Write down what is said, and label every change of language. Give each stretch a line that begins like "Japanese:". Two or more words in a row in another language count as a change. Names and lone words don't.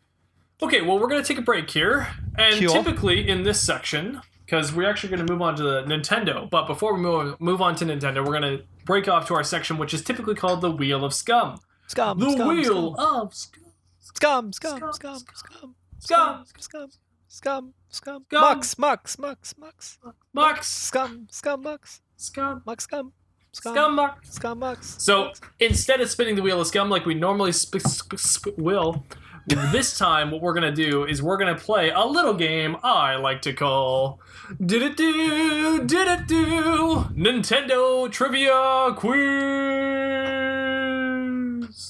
English: Okay, well, we're going to take a break here. And typically in this section, because we're actually going to move on to the Nintendo, but before we move on to Nintendo, we're going to break off to our section, which is typically called the Wheel of Scum. Scum. The Wheel of Scum. Scum. Scum. Scum. Scum. Scum. Scum. Scum. Scum. Mux. Mux. Mux. Mux. Mux. Scum. Scum. Mux. Scum. Mux. Scum. Scum Mux. Scum Mux. So instead of spinning the Wheel of Scum like we normally will, this time what we're going to do is we're going to play a little game I like to call Did It Do? Did It Do? Nintendo Trivia Quiz.